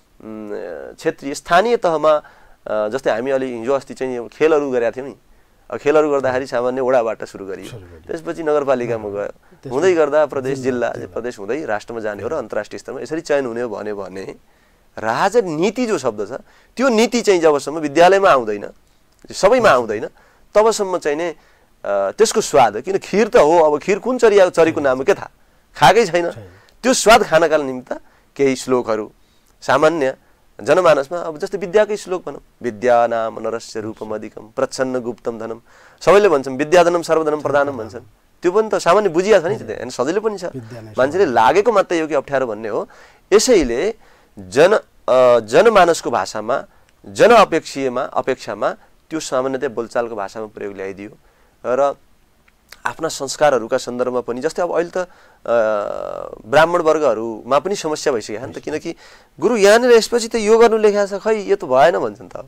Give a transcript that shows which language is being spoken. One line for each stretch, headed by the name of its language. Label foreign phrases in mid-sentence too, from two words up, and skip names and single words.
Nepali: क्षेत्रीय स्थानीय तहमा जस्तै हामी अलि हिजो अस्ति चाहिँ खेलहरू गरेका थियौँ नि, खेलहरू गर्दाखेरि सामान्य वडाबाट सुरु गरियो, त्यसपछि नगरपालिकामा गयो, हुँदै गर्दा प्रदेश, जिल्ला, प्रदेश हुँदै राष्ट्रमा जाने हो र अन्तर्राष्ट्रिय स्तरमा यसरी चयन हुने हो भन्यो भने राजनीति जो शब्द छ त्यो नीति चाहिँ जबसम्म विद्यालयमा आउँदैन, सबैमा आउँदैन, तबसम्म चाहिँ नै त्यसको स्वाद, किन खिर त हो, अब खिर कुन चरीको नाम के थाहा, खाएकै छैन। त्यो स्वाद खानका निमित्त केही श्लोकहरू सामान्य जनमानसमा, अब जस्तै विद्याकै श्लोक भनौँ,
Sanskrit: विद्या नाम नरस्य रूपम अधिकम प्रच्छन्न गुप्तम धनम,
Nepali: सबैले भन्छन्
Sanskrit: विद्याधनम सर्वधनम प्रधानम
Nepali: भन्छन्, त्यो पनि त सामान्य बुझिया छ नि, त्यो सजिलो पनि छ, मान्छेले लागेको मात्रै हो कि अप्ठ्यारो भन्ने हो। यसैले जनमानसको भाषामा, अपेक्षामा त्यो सामान्यतया बोलचालको भाषामा प्रयोग ल्याइदियो र आफ्ना संस्कारहरूका सन्दर्भमा पनि जस्तै अब अहिले त ब्राह्मण वर्गहरूमा पनि समस्या भइसक्यो नि त, किनकि गुरु यहाँनिर यसपछि त यो गर्नु लेखेको छ, खै यो त भएन भन्छन् त।